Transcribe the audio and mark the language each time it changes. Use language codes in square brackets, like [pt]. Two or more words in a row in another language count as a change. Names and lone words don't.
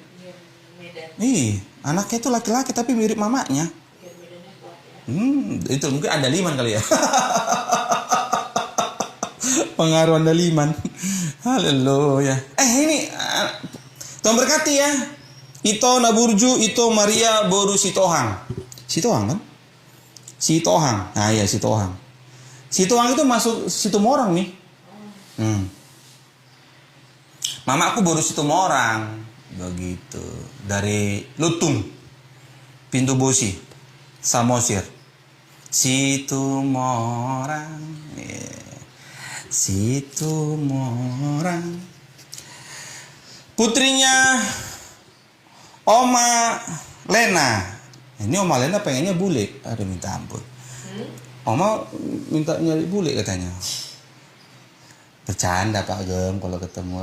[id] Medan. Anaknya itu laki-laki tapi mirip mamanya. Gen Medannya kuat ya. Itu mungkin Andaliman kali ya. Pengaruh Andaliman. Haleluya. Ini Tuhan berkati ya. Ito Naburju, Ito Maria Boru Sitohang. Sitohang kan? Sitohang. Nah ya Sitohang. Sitohang itu masuk Situmorang nih. Mama aku baru Situmorang. Begitu. Dari Lutung. Pintu Bosi. Samosir. Situmorang. Situmorang. Putrinya Oma Lena. Ini Oma Lena pengennya bule. Aduh minta ampun. Oma minta nyari bule katanya. Bercanda Pak Gem kalau ketemu.